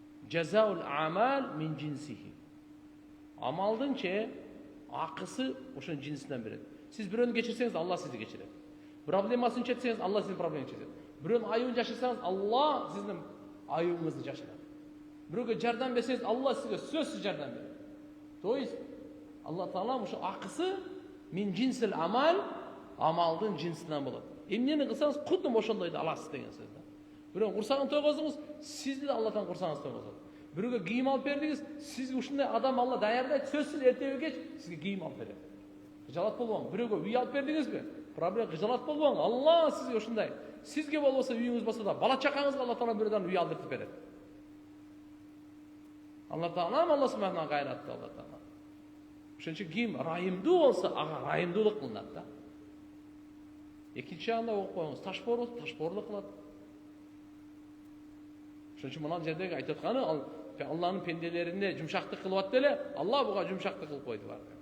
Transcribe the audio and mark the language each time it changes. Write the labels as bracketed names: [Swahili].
[Arabic] Жазаул амал мин джинсихи. [Kyrgyz] Амалдын акысы ошонун жинсинен берет. Сиз бирөөнү кечирсеңиз, Алла сизди кечирет. Проблемасын чечсеңиз, Алла сиздин проблемаңызды чечет. Бирөөнүн айыбын жашырсаңыз, Алла сиздин айыбыңызды жашырат. Бирөөгө жардам берсеңиз, Алла сизге сөзсүз жардам берет. То есть Алла Таала ошо акысы [Arabic] мин джинсил амал, [Kyrgyz] амалдын жинсинен болот. Эмнени кылсаңыз, кудум ошондойду аласыз деген сөз да. Бирөөнүн курсагын тойгоздуңуз, сизди да Алладан курсаңыз тойгозот. Бирөөгө кийим алып бердиңиз, сизге ушундай адам Алла даярдайт, сөзсүз эртеби кеч сизге кийим алып берет. Кыжалат болбоңуз. Бирөөгө үй алып бердиңизби? Проблема кыжалат болбоңуз. Алла сизге ушундай. Сизге болбосо үйүңүз болсо да бала чакаңызга Алла Таала бирөөдөн үй алдыртып берет. Алла Таала Алла субхана кайратты Алла Таала. Ошон үчүн кийим райымдуу болсо, ага райымдуулук кылынат да. Экинчи жагында окуп коюңуз, ташпоорлук кылат. Ошон үчүн мына жердеги айтып атканы Алланын пенделерине жумшактык кылып атты эле, Алла буга жумшактык кылып койду бар.